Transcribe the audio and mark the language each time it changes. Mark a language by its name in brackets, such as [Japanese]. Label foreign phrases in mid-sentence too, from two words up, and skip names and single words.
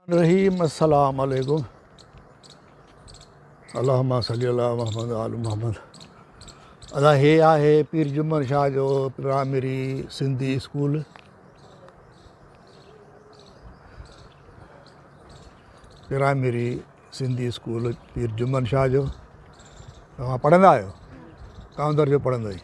[Arabic] رحيم السلام عليكم اللهم صل على محمد وآل محمد. [Sindhi] अदा हे आहे पीर जुम्मन शाह जो प्राइमरी सिंधी स्कूल। प्राइमरी सिंधी स्कूल पीर जुम्मन शाह जो। तव्हां पढ़ंदा आहियो? कौं दर्जो पढ़ंदो आहीं?